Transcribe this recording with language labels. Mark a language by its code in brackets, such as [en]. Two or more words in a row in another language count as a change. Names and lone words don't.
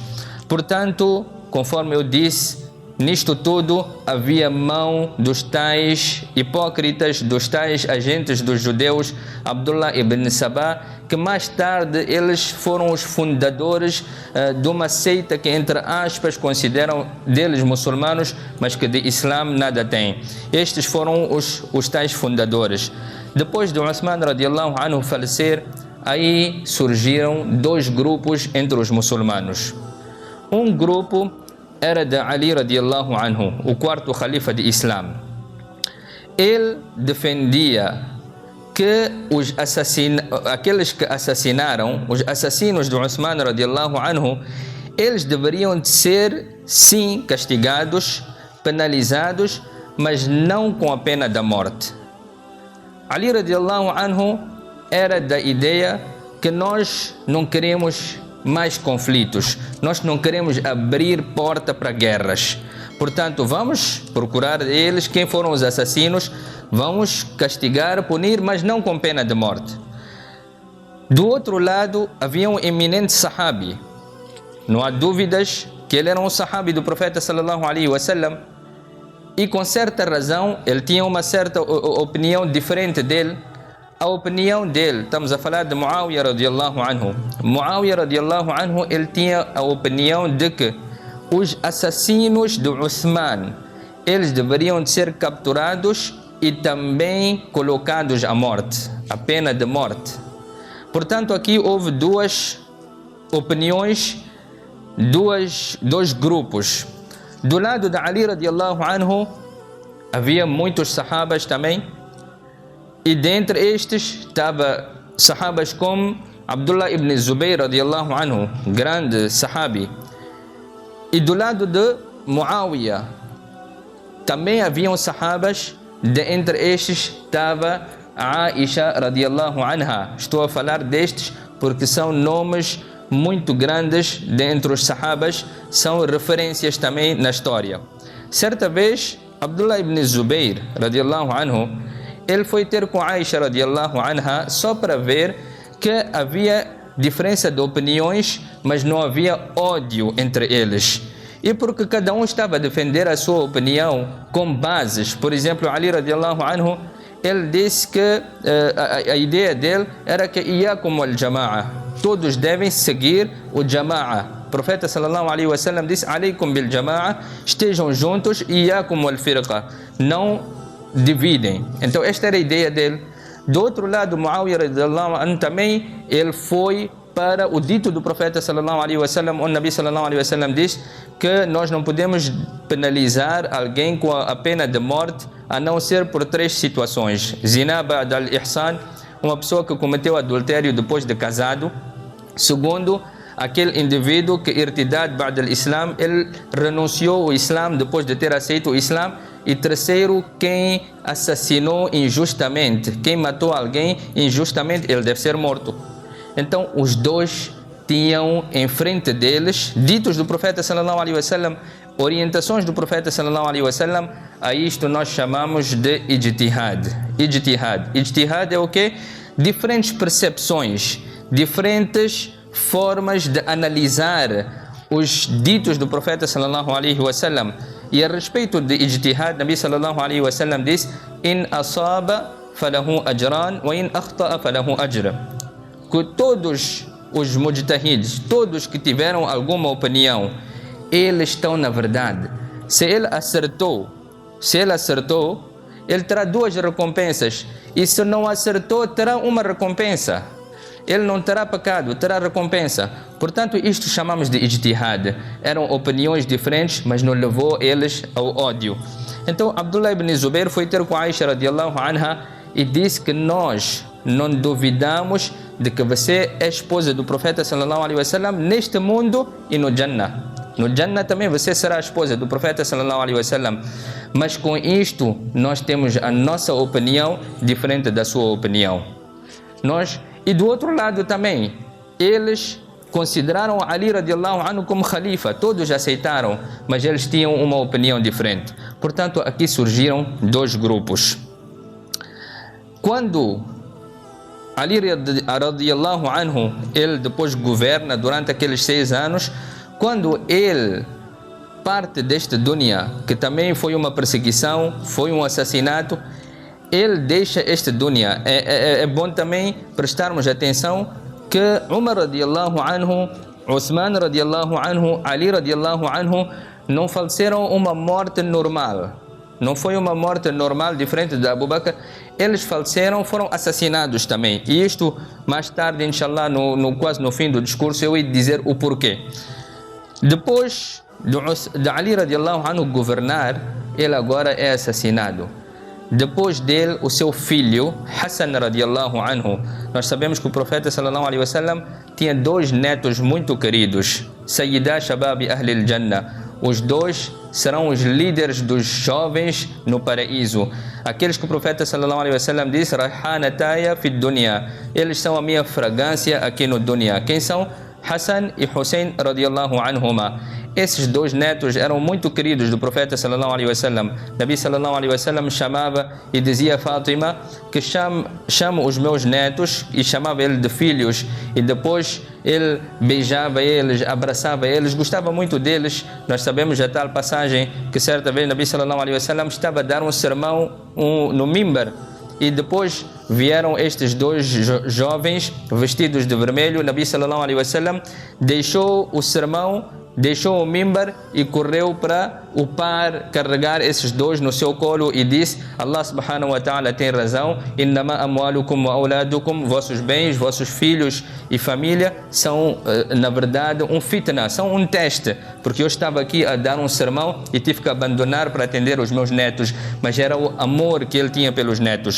[pt] Portanto, conforme eu disse, nisto tudo havia mão dos tais hipócritas, dos tais agentes dos judeus, Abdullah ibn Sabah, que mais tarde eles foram os fundadores de uma seita que, entre aspas, consideram deles muçulmanos, mas que de Islã nada tem. Estes foram os tais fundadores. Depois de Uthman [ar] رضي الله عنه [pt] falecer, aí surgiram dois grupos entre os muçulmanos. Um grupo era de Ali [ar] رضي الله عنه, [pt] o quarto califa de Islã. Ele defendia que aqueles que assassinaram, os assassinos de Uthman [ar] رضي الله عنه, [pt] eles deveriam ser sim castigados, penalizados, mas não com a pena da morte. Ali [ar] رضي الله عنه [pt] era da ideia que nós não queremos mais conflitos, nós não queremos abrir porta para guerras. Portanto, vamos procurar eles, quem foram os assassinos, vamos castigar, punir, mas não com pena de morte. Do outro lado, havia um eminente sahabi. Não há dúvidas que ele era um sahabi do profeta [ar] صلى الله عليه وسلم, [pt] e com certa razão ele tinha uma certa opinião diferente dele. A opinião dele, estamos a falar de Muawiyah [ar] رضي الله عنه. [pt] Muawiyah [ar] رضي الله عنه, [pt] ele tinha a opinião de que os assassinos de Uthman, eles deveriam ser capturados e também colocados à morte, a pena de morte. Portanto, aqui houve duas opiniões, dois grupos. Do lado de Ali [ar] رضي الله عنه, [pt] havia muitos sahabas também, e dentre estes estava sahabas como Abdullah ibn Zubayr [ar] رضي الله عنه, [pt] grande sahabi. E do lado de Muawiyah também haviam sahabas, entre estes estava Aisha [ar] رضي الله عنها. [pt] Estou a falar destes porque são nomes muito grandes dentre os sahabas, são referências também na história. Certa vez, Abdullah ibn Zubayr [ar] رضي الله عنه, [pt] ele foi ter com Aisha [ar] رضي الله عنها [pt] só para ver que havia diferença de opiniões, mas não havia ódio entre eles. E porque cada um estava a defender a sua opinião com bases. Por exemplo, Ali [ar] رضي الله عنه, [pt] ele disse que a ideia dele era que [ar] إياكم الجماعة, [pt] todos devem seguir o jama'a. O profeta [ar] صلى الله عليه وسلم [pt] disse: [ar] عليكم بالجماعة, [pt] estejam juntos, [ar] إياكم الفرقة, [pt] não dividem. Então esta era a ideia dele. Do outro lado, Muawiyah [ar] رضي الله عنه [pt] também, ele foi para o dito do profeta [ar] صلى الله عليه وسلم. [pt] O Nabi [ar] صلى الله عليه وسلم [pt] diz que nós não podemos penalizar alguém com a pena de morte, a não ser por três situações: [ar] زنا بعد الإحصان, [pt] uma pessoa que cometeu adultério depois de casado; segundo, aquele indivíduo que [ar] ارتداد بعد الإسلام, [pt] ele renunciou ao Islã depois de ter aceito o Islã; e terceiro, quem assassinou injustamente, quem matou alguém injustamente, ele deve ser morto. Então os dois tinham em frente deles ditos do profeta [ar] صلى الله عليه وسلم, [pt] orientações do profeta [ar] صلى الله عليه وسلم. [pt] A isto nós chamamos de ijtihad. Ijtihad é o quê? Diferentes percepções, diferentes formas de analisar os ditos do profeta [ar] صلى الله عليه وسلم. [pt] E a respeito de ijtihad, Nabi [ar] صلى الله عليه وسلم [pt] diz: [ar] إن أصاب فله أجران و إن أخطأ فله أجر. [pt] Que todos os mujtahids, todos que tiveram alguma opinião, eles estão na verdade. Se ele acertou, ele terá duas recompensas. E se não acertou, terá uma recompensa. Ele não terá pecado, terá recompensa. Portanto, isto chamamos de ijtihad. Eram opiniões diferentes, mas não levou eles ao ódio. Então, Abdullah ibn Zubair foi ter com Aisha [ar] رضي الله عنها [pt] e disse que nós não duvidamos de que você é esposa do profeta [ar] صلى الله عليه وسلم [pt] neste mundo e no Jannah. No Jannah também você será a esposa do profeta [ar] صلى الله عليه وسلم. [pt] Mas com isto, nós temos a nossa opinião diferente da sua opinião. E do outro lado também, eles consideraram Ali [ar] رضي الله عنه [pt] como khalifa. Todos aceitaram, mas eles tinham uma opinião diferente. Portanto, aqui surgiram dois grupos. Quando Ali [ar] رضي الله عنه, [pt] ele depois governa durante aqueles 6 anos, quando ele parte deste dunya, que também foi uma perseguição, foi um assassinato, ele deixa este dunya. É bom também prestarmos atenção que Umar [ar] رضي الله عنه, [pt] Uthman [ar] رضي الله عنه, [pt] Ali [ar] رضي الله عنه [pt] não faleceram uma morte normal. Não foi uma morte normal diferente de Abu Bakr. Eles faleceram, foram assassinados também. E isto mais tarde, inshallah, quase no fim do discurso, eu ia dizer o porquê. Depois de Ali [ar] رضي الله عنه [pt] governar, ele agora é assassinado. Depois dele, o seu filho, Hassan [ar] رضي الله عنه. [pt] Nós sabemos que o profeta [ar] صلى الله عليه وسلم [pt] tinha 2 netos muito queridos, [ar] سيدا شباب أهل الجنة. [pt] Os 2 serão os líderes dos jovens no paraíso. Aqueles que o profeta [ar] صلى الله عليه وسلم [pt] disse: [ar] ريحانتاي في الدنيا. [pt] Eles são a minha fragrância aqui no dunya. Quem são? Hassan e Hussein [ar] رضي الله عنهما. [pt] Esses 2 netos eram muito queridos do profeta [ar] صلى الله عليه وسلم. [pt] Nabi [ar] صلى الله عليه وسلم [pt] chamava e dizia a Fátima que chamo os meus netos, e chamava ele de filhos, e depois ele beijava eles, abraçava eles, gostava muito deles. Nós sabemos a tal passagem que certa vez Nabi [ar] صلى الله عليه وسلم [pt] estava a dar um sermão no mimbar, e depois vieram estes 2 jovens vestidos de vermelho. Nabi [ar] صلى الله عليه وسلم [pt] deixou o sermão, deixou o mimbar e correu para o par carregar esses 2 no seu colo e disse: [ar] الله سبحانه و تعالى [pt] tem razão, [ar] إنما أموالكم و أولادكم, [pt] vossos bens, vossos filhos e família são na verdade um fitna, são um teste, porque eu estava aqui a dar um sermão e tive que abandonar para atender os meus netos, mas era o amor que ele tinha pelos netos.